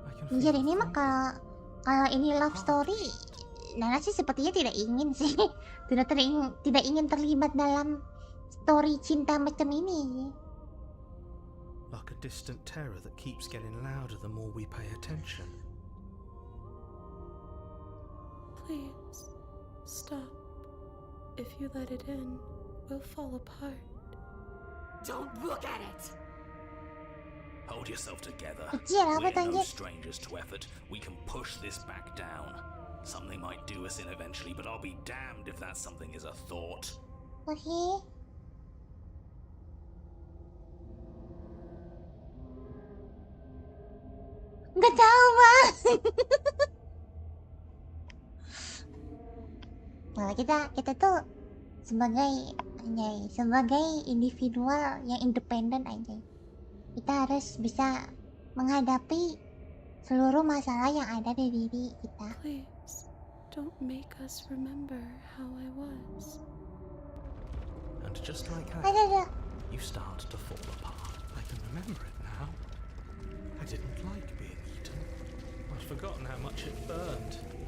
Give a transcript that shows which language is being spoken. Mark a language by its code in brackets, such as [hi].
[id] Jadi ini mah kalau ini love story, Nana sih sepertinya tidak ingin sih, tidak ingin terlibat dalam story cinta macam ini. [en] Like a distant terror that keeps getting louder the more we pay attention. Please, stop. If you let it in, we'll fall apart. Don't look at it! Hold yourself together. [id] Kecil apa [en] We're no strangers to effort. We can push this back down. Something might do us in eventually, but I'll be damned if that something is a thought. [id] Oke. Nggak tahu bang. Nah, kita tuh sebagai individual yang independen aja. Kita harus bisa menghadapi seluruh masalah yang ada di diri kita. [en] Please, don't make us remember how I was. And just like her, [id] Ada. [en] you start to fall apart. I can remember it now. I didn't like being eaten. I'd forgotten how much it burned.